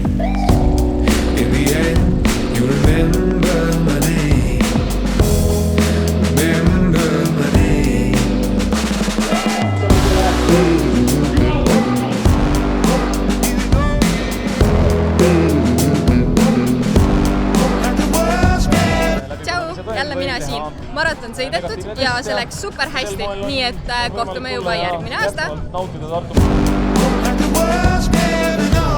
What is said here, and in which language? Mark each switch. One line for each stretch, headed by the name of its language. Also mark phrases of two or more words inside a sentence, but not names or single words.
English: In the end, you remember my name, remember my name.
Estonian: Tšau, jälle mina siin. Maraton sõidetud ja see läks super hästi, nii et kohtume juba järgmine aasta.